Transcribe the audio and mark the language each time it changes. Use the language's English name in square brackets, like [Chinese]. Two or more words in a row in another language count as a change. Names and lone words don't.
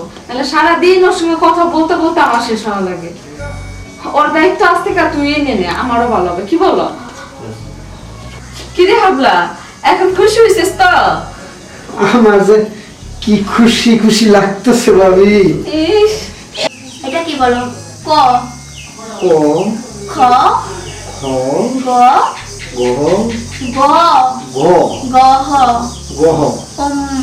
[Bangla] তাহলে সারাদিন ওর সঙ্গে কথা বলতে বলতে আমার শেষ হওয়া লাগে। ওর দায়িত্ব আজ থেকে তুই নে নে, আমারও ভালো হবে, কি বলো? কি রে হাবলা, এখন খুশি হয়েছিস তো? আমার যে কি খুশি খুশি লাগতেছে ভাবি। ইস, এটা কি বলো? ক ক খ খ গ গ গ গ গ হ গহ উম্ম।